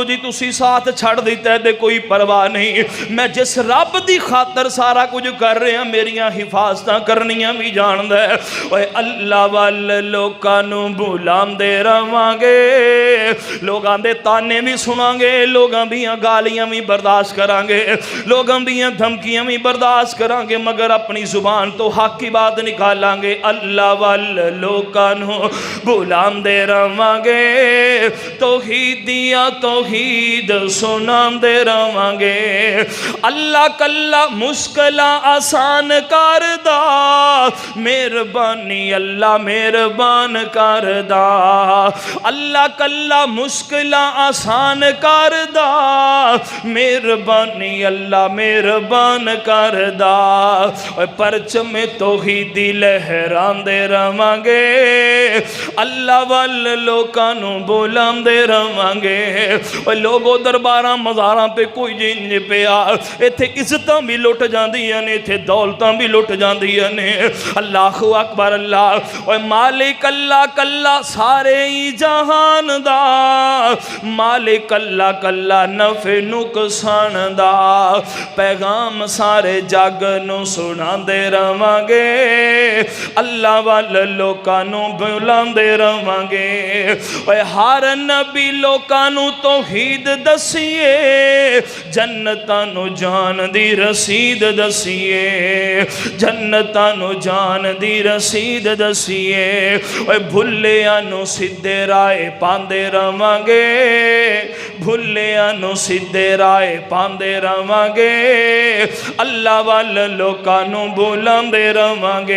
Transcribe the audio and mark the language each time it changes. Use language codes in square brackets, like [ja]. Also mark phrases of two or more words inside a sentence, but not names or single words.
[pa] جی تسی ساتھ چھڑ دیتے دے کوئی پرواہ نہیں میں جس رب دی خاطر سارا کچھ کر رہے ہیں میریاں حفاظتاں کرنیاں بھی جان دے اوے اللہ والے لوکاں نوں بلاندے رہواں گے لوگاں دے تانے بھی سناں گے لوگاں دیاں گالیاں بھی برداشت کراں گے لوگاں دیاں دھمکیاں بھی برداشت کراں گے [ur] مگر اپنی زبان تو حق کی بات [pa] نکالاں گے اللہ والے لوکاں نوں بلاندے رہواں گے توحیدیاں توحید سناندے رہواں گے اللہ کلا مشکلاں آسان کر دا مہربانی اللہ مہربان کر دا اللہ کلا مشکلاں آسان کر دا مہربانی اللہ مہربان کر دا پرچم توحیدی لہراندے رہواں گے اللہ والے لوکاں نوں بلاندے رہواں گے لوگو درباراں مزاراں تے کوئی جن پیا ایتھے عزتاں بھی لٹ جاندیاں نے ایتھے دولتاں بھی لٹ جاندیاں نے اللہ اکبر اللہ مالک اللہ کلا سارے ہی جہان دا مالک اللہ کلا نفع نقصان دا پیغام سارے جگ نوں سناندے رہواں گے اللہ والے لوکاں نوں بلاندے رہواں گے ہر نبی لوکاں لوکاں نوں توحید دسیے، جنتاں نوں جان دی رسید دسیے، جنتاں نوں جان دی رسید دسیے. اوئے بھلیاں نوں سدھے راہ پاندے رہواں گے، بھلیاں نوں سدھے راہ پاندے رہواں گے، اللہ وال لوکاں نوں بلاندے رہواں گے.